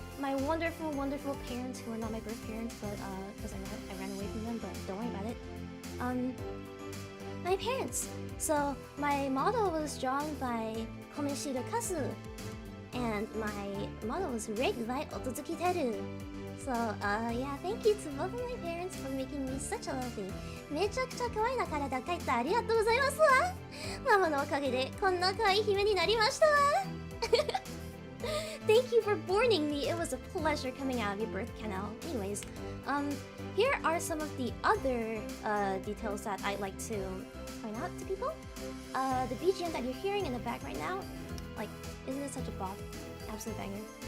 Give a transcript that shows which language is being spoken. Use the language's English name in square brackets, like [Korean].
[English] My wonderful, wonderful parents who are not my birth parents, but because I ran away from them, but don't worry about it. My parents. So my model was drawn by Komeshiro Kazu, and my model was rigged by Otozuki Teru. So yeah, thank you to both of my parents for making me such a lovely. [Japanese] めちゃくちゃ可愛いな体描いてありがとうございますわ。ママのおかげでこんな可愛い姫になりましたわ。 [English] Thank you for borning me. It was a pleasure coming out of your birth canal. Anyways, here are some of the other details that I'd like to point out to people. The BGM that you're hearing in the back right now, like, isn't it such a bop? Absolute banger.